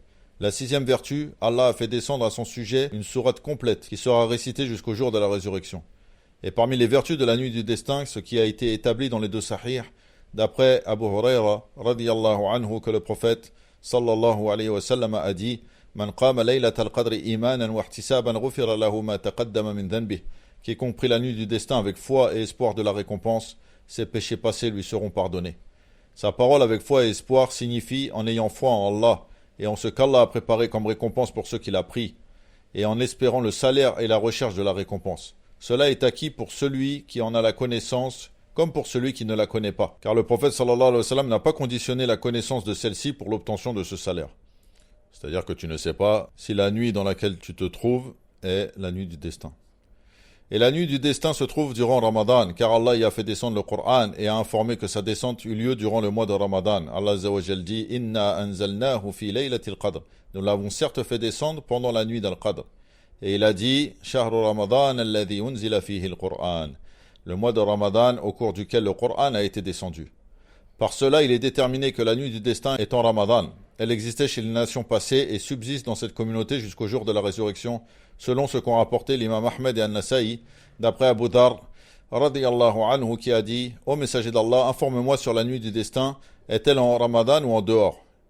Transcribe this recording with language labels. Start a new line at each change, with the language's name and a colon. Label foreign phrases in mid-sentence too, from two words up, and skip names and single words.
French: La sixième vertu, Allah a fait descendre à son sujet une sourate complète qui sera récitée jusqu'au jour de la résurrection. Et parmi les vertus de la nuit du destin, ce qui a été établi dans les deux sahih, d'après Abu Huraira,
Arabic: رضي الله عنه,
French: que le prophète
Arabic: صلى الله عليه وسلم
French: a dit
Arabic: من قام ليلة القدر إيمانا واحتسابا غفر له ما تقدم من ذنبه.
French: Quiconque prit la nuit du destin avec foi et espoir de la récompense, ses péchés passés lui seront pardonnés. Sa parole avec foi et espoir signifie en ayant foi en Allah et en ce qu'Allah a préparé comme récompense pour ceux qui l'a pris, et en espérant le salaire et la recherche de la récompense. Cela est acquis pour celui qui en a la connaissance comme pour celui qui ne la connaît pas. Car le prophète
Arabic: صلى الله عليه وسلم
French: n'a pas conditionné la connaissance de celle-ci pour l'obtention de ce salaire. C'est-à-dire que tu ne sais pas si la nuit dans laquelle tu te trouves est la nuit du destin. Et la nuit du destin se trouve durant Ramadan, car Allah y a fait descendre le Coran et a informé que sa descente eut lieu durant le mois de Ramadan.
Arabic: Allah عز وجل dit إنا أنزلناه في ليلة القدر.
French: Nous l'avons certes fait descendre pendant la nuit d'Al-Qadr. Et il a dit
Arabic: شهر رمضان الذي أنزل فيه القرآن.
French: Le mois de Ramadan au cours duquel le Coran a été descendu. Par cela, il est déterminé que la nuit du destin est en Ramadan. Elle existait chez les nations passées et subsiste dans cette communauté jusqu'au jour de la résurrection, selon ce qu'ont rapporté l'imam Ahmed et An-Nasa'i, d'après Abu Dhar,
Arabic: رضي الله عنه,
French: qui a dit « Ô messager d'Allah, informe-moi sur la nuit du destin, est-elle en Ramadan ou en dehors ?»